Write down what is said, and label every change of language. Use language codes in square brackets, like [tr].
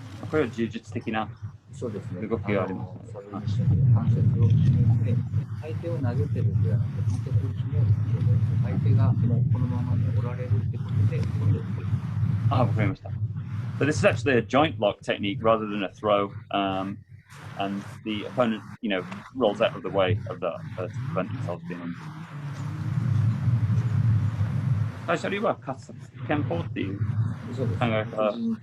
[ja] これは柔術的な動きがあります。それにしても関節を決めて、相手を投げてるんではなくて、関節を決めることで、相手がもうこのままでおられるってことで、これを作る。わかりました。 [en] So this is actually a joint lock technique rather than a throw, and the opponent, rolls out of the way of that to prevent themselves being injured. [ja] 最初には憲法っていう考え方。